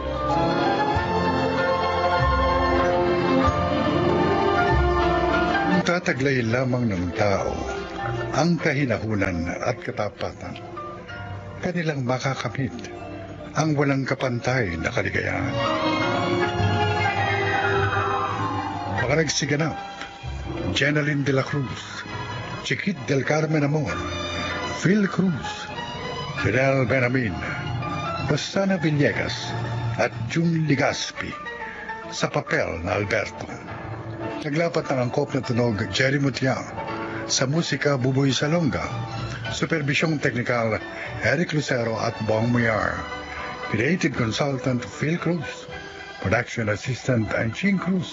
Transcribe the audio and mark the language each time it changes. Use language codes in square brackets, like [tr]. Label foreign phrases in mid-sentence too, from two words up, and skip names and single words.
[tl] Tataglay lamang ng tao ang kahinahunan at katapatan. Kanilang makakamit ang walang kapantay na kaligayahan. Mga nagsiganap, Jeneline de la Cruz, Chiquit del Carmen Amor, Phil Cruz, Fidel Benamin, Bastana Villegas at June Ligaspi sa papel na Alberto. Naglapat ng angkop na tunog Jerry Mutiang, sa musika Buboy Salonga, supervisyong teknikal Eric Lucero at Bong Muyar, [en] creative consultant [tl] Phil Cruz, [en] production assistant [tl] Anching Cruz.